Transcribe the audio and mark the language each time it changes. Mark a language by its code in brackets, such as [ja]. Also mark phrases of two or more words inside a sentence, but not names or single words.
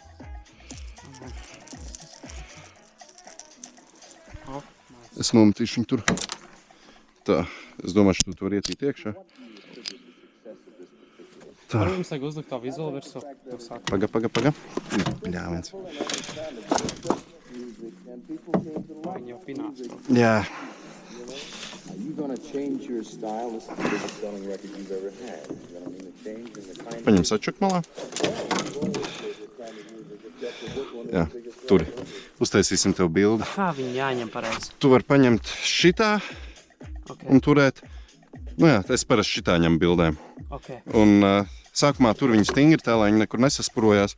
[lv] Es nometīšu viņu tur. Tā, es domāju, tu var ietīt iekšā. Tā. Varbūt mums vajag uzlikt tā vizuālu virsū. Paga. Bļāviens. Viņi jau pinās. Jā. [en] Are you going to change your style? This is the biggest selling record you've ever had. You know what I mean? The change in the kind [lv] Paņem sačuk malā. Jā, turi. Uztaisīsim tev bildi. Kā viņi jāņem pareizi? Tu vari paņemt šitā un turēt. Jā, es parasti šitā ņem bildēm. Un sākumā tur viņi stingri tā, lai viņi nekur nesaspurojās.